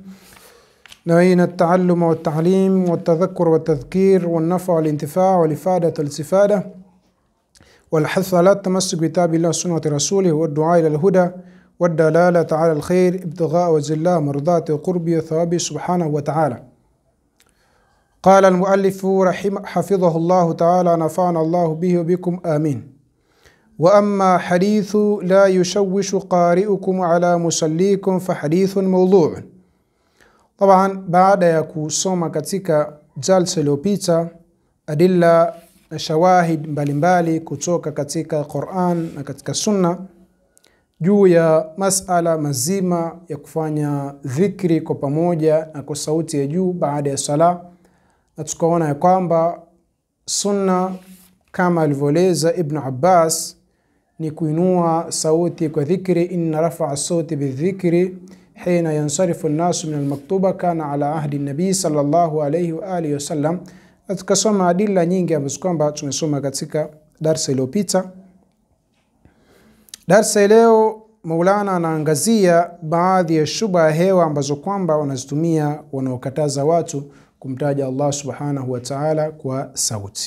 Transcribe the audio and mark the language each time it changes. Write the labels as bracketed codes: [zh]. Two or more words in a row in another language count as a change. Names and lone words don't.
[ar] نوينا التعلم والتعليم والتذكر والتذكير والنفع والانتفاع والإفادة والاستفادة، والحث على التمسك بكتاب الله وسنة رسوله، والدعاء إلى الهدى والدلالة على الخير، ابتغاء وجه الله مرضاته وقربه وثوابه سبحانه وتعالى. قال المؤلف حفظه الله تعالى، نفعنا الله به وبكم آمين. وأما حديث لا يشوش قارئكم على مسليكم فحديث موضوع. [sw] طبعا baada ya kusoma katika jalsa iliyopita adilla na shawahid mbalimbali kutoka katika Qur'an na katika Sunna juu ya masala mazima ya kufanya dhikri kwa pamoja na kwa sauti ya juu baada ya sala, na tukaona ya kwamba Sunna kama alivyoeleza Ibn Abbas ni kuinua sauti kwa dhikri. [ar] إن رفع الصوت بالذكر حين ينصرف الناس من المكتوبة كان على عهد النبي صلى الله عليه وعلى آله وسلم. [sw] Tukasoma adilla nyingi ambazo kwamba tumesoma katika darasa iliyopita. Darasa leo Maulana anaangazia baadhi ya shubha hewa ambazo kwamba wanazitumia wanaokataza watu kumtaja Allah [ar] سبحانه وتعالى [sw] kwa sauti.